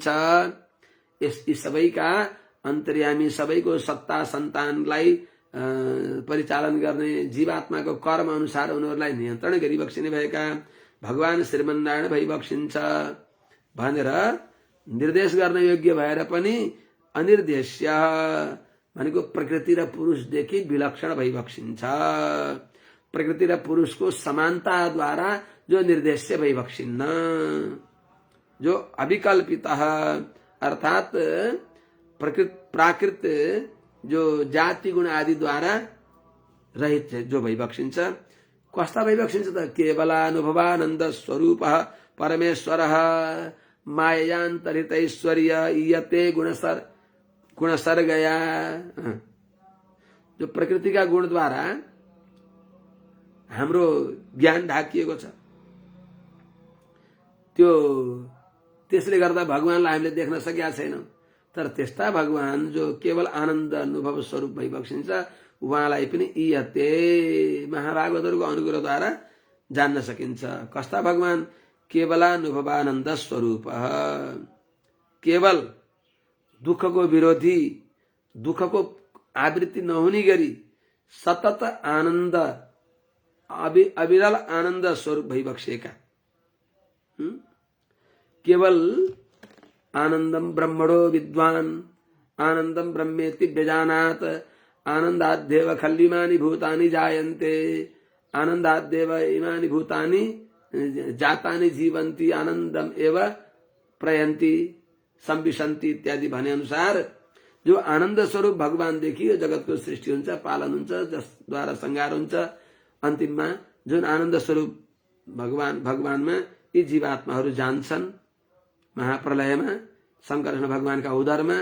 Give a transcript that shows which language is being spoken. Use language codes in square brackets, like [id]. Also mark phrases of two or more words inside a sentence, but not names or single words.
[ne] यी सबैका अन्तर्यामी, सबैको सत्ता सन्तानलाई परिचालन गर्ने, जीवात्माको कर्म अनुसार उनीहरूलाई नियन्त्रण गरिबक्सिने भएका भगवान श्रीमन्नारायण भइबक्सिन्छ भनेर निर्देश गर्न योग्य भएर पनि अनिर्देश्य भनेको प्रकृति र पुरुषदेखि विलक्षण भइबक्सिन्छ। प्रकृति र पुरुषको समानताद्वारा जो निर्देश्य भइबक्सिन्न, जो अविकल्पित अर्थात प्राकृत जो जाति गुण आदि द्वारा रहित जो भइबक्सिन्छ। कस्ता भइबक्सिन्छ त? केवलानुभवानन्द स्वरूप [sa] परमेश्वर मायान्तरित ऐश्वर्य यते गुणसर्गया। [ne] जो प्रकृति का गुण द्वारा हाम्रो ज्ञान ढाकिएको छ, त्यो त्यसले गर्दा भगवानलाई हामीले देख्न सकेका छैनौं। तर त्यस्ता भगवान जो केवल आनन्द अनुभव स्वरूप भइबक्सिन्छ, उहाँलाई पनि इयते महाभागवतहरूको अनुग्रहद्वारा जान्न सकिन्छ। कस्ता भगवान? केवलानुभवानन्द स्वरूप, केवल दुःखको विरोधी, दुःखको आवृत्ति नहुने गरी सतत आनन्द, अविरल आनन्द स्वरूप भइबक्सेका। [sa] केवल आनन्दम ब्रह्मणो विद्वान आनन्दम ब्रह्मेति व्यजानात् आनन्दाद्येव खल्विमानि भूतानि जायन्ते आनन्दाद्येव इमानि भूतानि जातानि जीवन्ति आनन्दम एव प्रयन्ति संविशन्ति [ne] इत्यादि भने अनुसार जो आनन्द स्वरूप भगवान देखियो, जगतको सृष्टि हुन्छ, पालन हुन्छ, जसद्वारा संहार हुन्छ, अन्तिममा जुन आनन्द स्वरूप भगवानमा यी जीवात्माहरू जान्छन् महाप्रलयमा शंकर भगवानका उदरमा।